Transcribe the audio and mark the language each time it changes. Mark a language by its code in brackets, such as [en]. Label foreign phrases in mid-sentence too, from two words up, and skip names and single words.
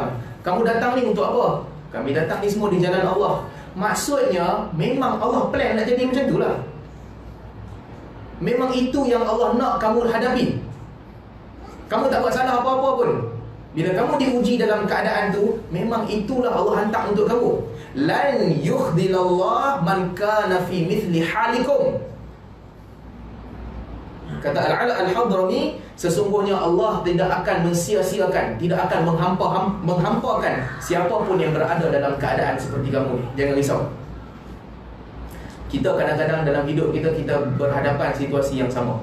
[ms] Kamu datang ni untuk apa? Kami datang ni semua di jalan Allah. Maksudnya, memang Allah plan nak jadi macam itulah. Memang itu yang Allah nak kamu hadapi. Kamu tak buat salah apa-apa pun. Bila kamu diuji dalam keadaan tu, memang itulah Allah hantar untuk kamu. [ar] Lan yukhdhilallah man kana fi mithli halikum. [ms] Kata Al-Ala Al-Hadrami, sesungguhnya Allah tidak akan mensia-siakan, tidak akan menghampakan siapapun yang berada dalam keadaan seperti kamu ni. Jangan risau. Kita kadang-kadang dalam hidup kita, kita berhadapan situasi yang sama.